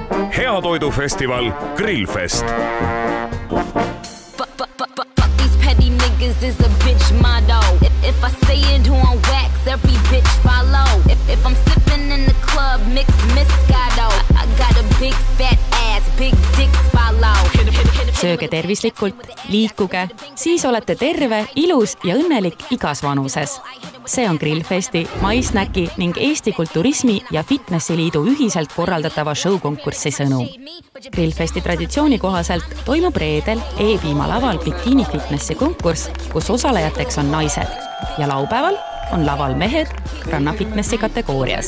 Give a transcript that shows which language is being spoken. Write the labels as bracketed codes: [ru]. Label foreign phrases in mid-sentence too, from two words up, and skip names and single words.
[et] Heatoidufestival Grillfest. [en] Is a bitch motto. If I say it on wax, every bitch follow. If I'm sipping in the club, mix Moscato. I got a big fat ass, big dicks follow. [et] Sööge tervislikult, liikuge, siis olete terve, ilus ja õnnelik igas vanuses. See on Grillfesti, MySnacki ning Eesti Kulturismi ja Fitnessi Liidu ühiselt korraldatava showkonkurssi sõnum. Grillfesti traditsiooni kohaselt toimub reedel E-piima laval Bikini Fitnessi konkurss, kus osalejateks on naised ja laupäeval on laval mehed rannafitnessi kategoorias.